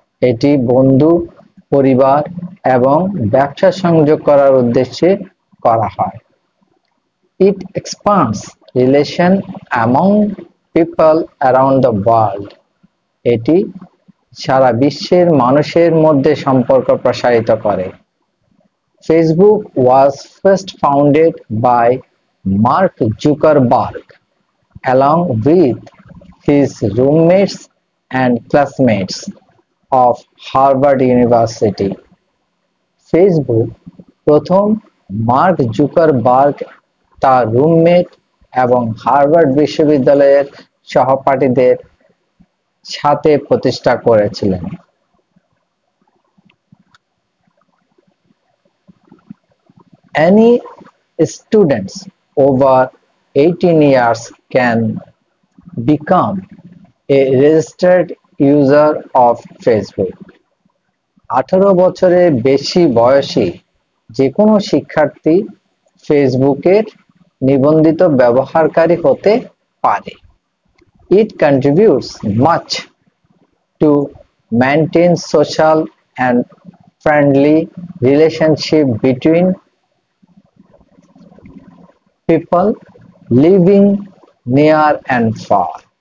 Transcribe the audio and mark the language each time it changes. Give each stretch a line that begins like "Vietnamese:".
Bangla: এটি বন্ধু, পরিবার এবং ব্যবসা সংযোগ করার উদ্দেশ্যে করা হয়।
English: It expands relation among people around the world.
Bangla: এটি সারা বিশ্বের মানুষের মধ্যে সম্পর্ক প্রসারিত করে।
English: Facebook was first founded by Mark Zuckerberg along with his roommates and classmates of Harvard University.
Bangla: Facebook প্রথম মার্ক জুকারবার্গ, তার রুমমেট এবং হার্ভার্ড বিশ্ববিদ্যালয়ের সহপাঠীদের সাথে প্রতিষ্ঠা করেছিলেন।
English: Any students over 18 years can become a registered user of Facebook.
Bangla: 18 বছরের বেশি বয়সী যে কোনো শিক্ষার্থী ফেসবুকের নিবন্ধিত ব্যবহারকারী হতে পারে।
English: It contributes much to maintain social and friendly relationship between people living near and far.